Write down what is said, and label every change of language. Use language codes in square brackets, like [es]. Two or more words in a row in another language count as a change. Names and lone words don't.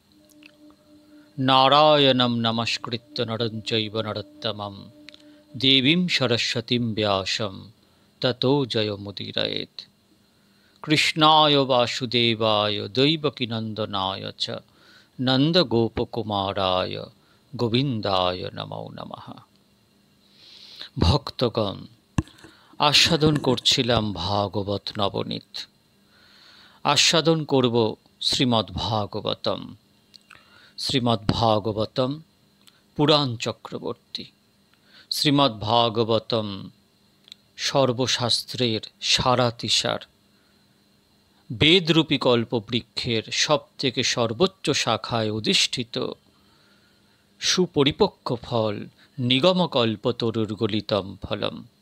[sa] नारायणं नमस्कृत्य नरं चैव नरोत्तमं देवीं सरस्वतीं व्यासं ततो जयमुदीरयेत्। कृष्णाय वासुदेवाय दैवकीनन्दनाय च नन्दगोपकुमाराय गोविन्दाय नमो नमः। [bn] ভক্তগণ, আস্বাদন করছিলাম ভাগবত নবনীত। আস্বাদন করব শ্রীমদ্ভাগবতম। শ্রীমদ্ভাগবতম পুরাণ চক্রবর্তী। শ্রীমদ্ভাগবতম সর্বশাস্ত্রের সারাতিসার, বেদরূপী কল্পবৃক্ষের সবথেকে সর্বোচ্চ শাখায় অধিষ্ঠিত সুপরিপক্ক ফল নিগমকল্পতরুর [sa] গলিতম ফলম।